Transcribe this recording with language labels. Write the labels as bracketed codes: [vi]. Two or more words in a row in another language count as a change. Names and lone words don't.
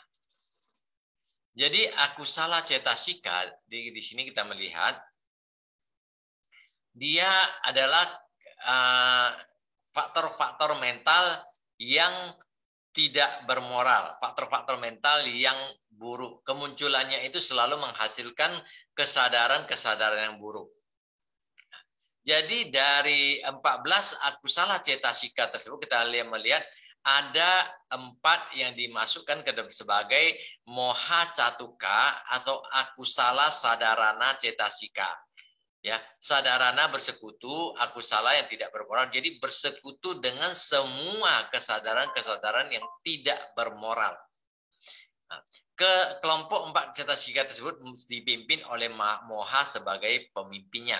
[id] Jadi [pi] akusala cetasika [id] di sini kita melihat dia adalah faktor-faktor mental yang tidak bermoral, faktor-faktor mental yang buruk. Kemunculannya itu selalu menghasilkan kesadaran-kesadaran yang buruk. Jadi dari 14 [pi] akusala cetasika [id] tersebut kita melihat ada 4 yang dimasukkan ke sebagai [pi] moha catuka [id] atau [pi] akusala sadarana cetasika. [id] Ya, sadarana bersekutu, akusala yang tidak bermoral. Jadi bersekutu dengan semua kesadaran-kesadaran yang tidak bermoral. Nah, ke kelompok 4 cetasika tersebut dipimpin oleh moha sebagai pemimpinnya.